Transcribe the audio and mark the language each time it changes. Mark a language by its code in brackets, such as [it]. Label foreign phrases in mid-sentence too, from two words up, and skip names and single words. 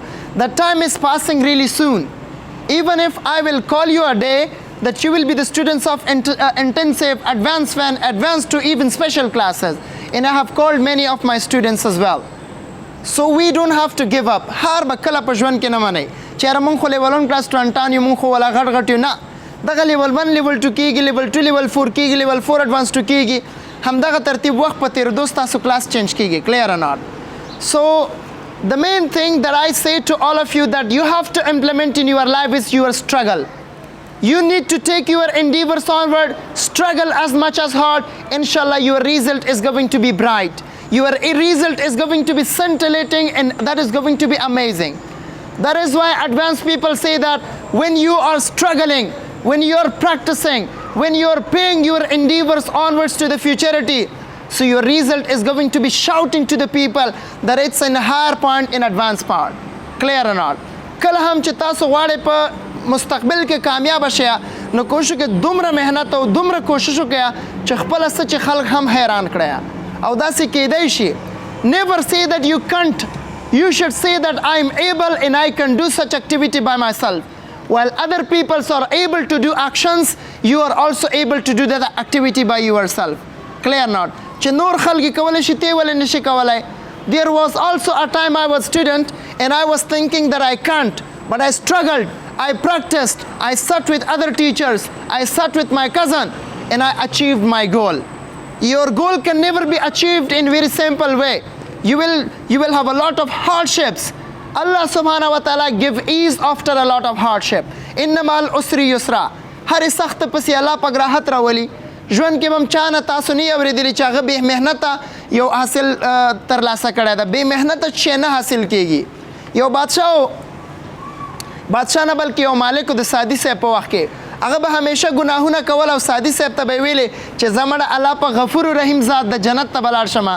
[en] The time is passing really soon. Even if I will call you a day that you will be the students of intensive, advanced one, advanced to even special classes. And I have called many of my students as well. So we don't have to give up. [ps] هر بکله په ژوند کې نه منئ چې یاره مونږ خو [en] level 1 class [ps] 20 یو مونږ خو ولا غټ غټ یو نه. دغه [en] level 1 level 2 [ps] کېږي, [en] level 2 level 4 [ps] کېږي, [en] level 4 advanced 2 [ps] کېږي. همدغه ترتیب وخت په تېرېدو ستاسو [en] class change [ps] کېږي. [en] Clear or not? So the main thing that I say to all of you that you have to implement in your life is your struggle. You need to take your endeavors onward, struggle as much as hard. Inshallah, your result is going to be bright. Your result is going to be scintillating, and that is going to be amazing. That is why advanced people say that when you are struggling, when you are practicing, when you are paying your endeavors onwards to the futurity, so your result is going to be shouting to the people that it's in a higher point, in advanced part. Clear or not? [ps] کله هم چې تاسو غواړئ په مستقبل کې کامیاب شئ نو کوشش وکړئ دومره محنت او دومره کوشش وکړئ چې خپله څه چې خلک هم حیران کړئ او داسې کیدی شي. [en] Never say that you can't. You should say that I am able and I can do such activity by myself. While other people are able to do actions, you are also able to do that activity by yourself. Clear or not? [ps] چې نور خلک کولی شي ته ولې نشي کولی. [en] There was also a time I was student and I was thinking that I can't, but I struggled, I practiced, I sat with other teachers, I sat with my cousin, and I achieved my goal. Your goal can never be achieved in very simple way. You will have a lot of hardships. [ar] الله سبحانه وتعالى [en] give ease after a lot of hardship. [ar] إن مع العسر يسرا. [ps] هر سخت پسې الله پاک راحت راولي. ژوند کې هم چا نه تاسو نه اورېدلي چې هغه بې محنته یو حاصل ترلاسه کړی ده. بې محنته شی نه حاصل کېږي. یو بادشاه نه بلکې یو مالک د سادي صاحب په وخت کې هغه به همیشه ګناهونه کول او سادي صاحب ته به یې ویلې چې زه مړه الله په غفور رحیم ذات د جنت ته به لاړ شمه.